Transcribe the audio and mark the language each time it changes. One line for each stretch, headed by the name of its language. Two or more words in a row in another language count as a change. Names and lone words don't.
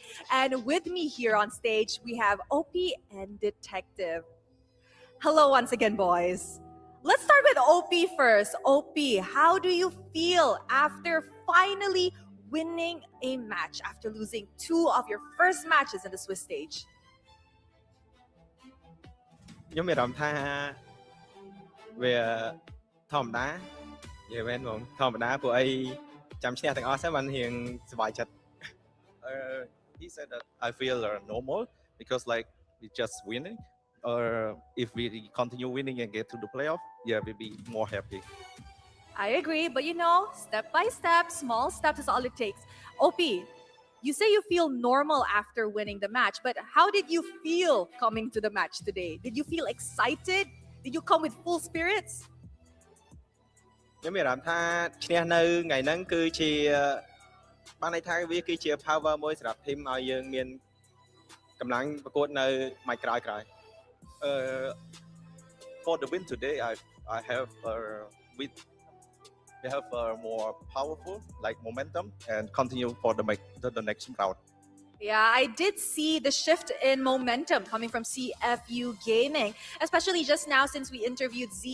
English: And with me here on stage, we have OP and Detective. Hello once again, boys. Let's start with OP first. OP, how do you feel after finally winning a match after losing 2 of your first matches in the Swiss stage?
Khmer: ខ្ញុំមានអារម្មណ៍ថាវាធម្មតានិយាយមែនបងធម្មតាព្រោះអីចាំឈ្នះទាំងអស់ហ្នឹងបានរៀងសប្បាយចិត្ត
English: He said that I feel normal because like we just winning or if we continue winning and get to the playoff, yeah, we'll be more happy. I agree, but you know, step by step, small steps is all it takes. OP, you say you feel normal after winning the match, but how did you feel coming to the match today? Did you feel excited? Did you come with full spirits?
Khmer: ខ្ញុំមានអារម្មណ៍ថាឈ្នះនៅថ្ងៃហ្នឹងគឺជាបានន័យថាវាគឺជា power មួយសម្រាប់ team ឲ្យយើងមានកម្លាំងប្រកួតនៅម៉ាច់ក្រោយ
English: For the win today, I have we have more powerful like momentum and continue for the next round. Yeah, I did see the shift in momentum coming from CFU Gaming, especially just now since we interviewed Z.